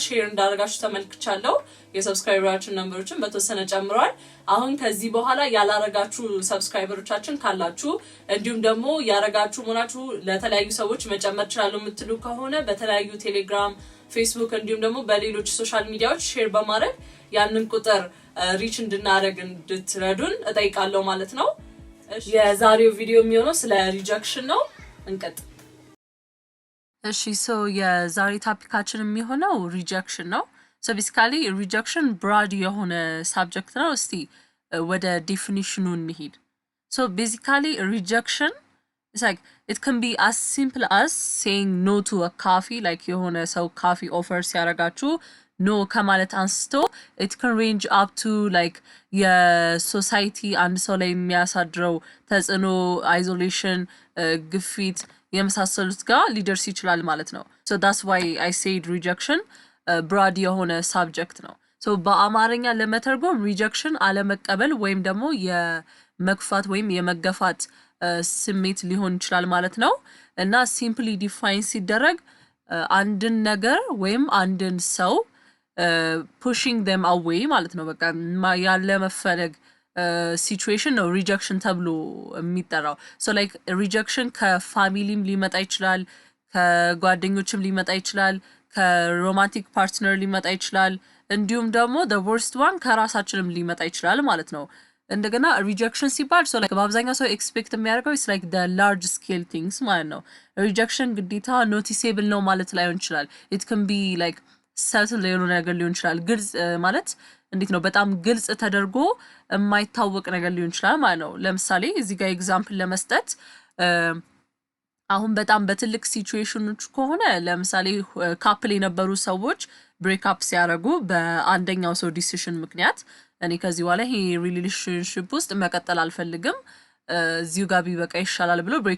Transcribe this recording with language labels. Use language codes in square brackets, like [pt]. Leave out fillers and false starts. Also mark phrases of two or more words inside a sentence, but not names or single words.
[am] ሼር እንዳደረጋችሁ ተመልክቻለሁ። የሰብስክራይበራችን ነምበሮችን በተወሰነ ጨምሯል። አሁን ከዚህ በኋላ ያላረጋችሁ ሰብስክራይበሮቻችን ካላችሁ እንዲሁም ደግሞ ያረጋችሁ ሆናችሁ ለተለያዩ ሰዎች መጨመር ይችላሉ የምትሉ ከሆነ በተለያዩ ቴሌግራም፣ ፌስቡክ እንዲሁም ደግሞ በሌሎች [en] social medias [am] ሼር በማድረግ ያንን ቁጥር ሪች እንድናደርግ እንድትረዱን እጠይቃለሁ ማለት ነው። የዛሬው ቪዲዮ የሚሆነው ስለ ሪጀክሽን ነው። እንቀጥ እሺ ሶ የዛሬ ቶፒካችን የሚሆነው ሪጀክሽን ነው። [en] so basically [am] ሪጀክሽን ብራድ የሆነ ሳብጀክት ነው። እስቲ ወደ ዴፊኒሽኑ እንሂድ። [en] so basically [am] ሪጀክሽን [en] it's like it can be as simple as saying no to a coffee, like [am] የሆነ ሰው ካፊ ኦፈር ሲያረጋችሁ ኖ ከማለት አንስቶ [en] it can range up to like [am] የሶሳይቲ አንድ ሰው ላይ የሚያሳድረው ተጽዕኖ፣ አይዞሌሽን፣ ግፊት የመሳሰሉት ጋር ሊደርስ ይችላል ማለት ነው። [en] so that's why I said rejection [am] ብራድ የሆነ ሳብጀክት ነው። so በአማርኛ ለመተርጎም ሪጀክሽን አለመቀበል ወይም ደግሞ የመግፋት ወይም የመገፋት ስሜት ሊሆን ይችላል ማለት ነው። እና [en] simply define [am] ሲደረግ አንድን ነገር ወይም አንድን ሰው pushing [en] them away [am] ማለት ነው። በቃ ያለ መፈለግ ሲቹዌሽን ነው ሪጀክሽን ተብሎ የሚጠራው። [en] so like [am] ሪጀክሽን ከፋሚሊም ሊመጣ ይችላል፣ ከጓደኞችም ሊመጣ ይችላል፣ ከሮማንቲክ ፓርትነር ሊመጣ ይችላል፣ እንዲሁም ደግሞ [en] the worst one [am] ከራሳችንም ሊመጣ ይችላል ማለት ነው። እንደገና ሪጀክሽን ሲባል [en] so like [am] በአብዛኛው ሰው ኤክስፔክት የሚያደርገው [en] it's like the large scale things [am] ማለት ነው። ሪጀክሽን ግዴታ ኖቲሴብል ነው ማለት ላይሆን ይችላል። [en] it can be like [am] ሰትል የሆነ ነገር ሊሆን ይችላል። ግልጽ ማለት እንዴት ነው? በጣም ግልጽ ተደርጎ የማይታወቅ ነገር ሊሆን ይችላል ማለት ነው። ለምሳሌ እዚህ ጋር ኤግዛምፕል ለመስጠት አሁን በጣም በትልቅ ሲቹዌሽኖች ከሆነ ለምሳሌ ካፕል የነበሩ ሰዎች [en] break up [am] ሲያደርጉ በአንደኛው ሰው ዲሲሽን ምክንያት እኔ ከዚህ በኋላ ይሄ ሪሌሽንሺፕ ውስጥ መቀጠል አልፈልግም እዚሁ ጋር ቢበቃ ይሻላል ብሎ ብሬክ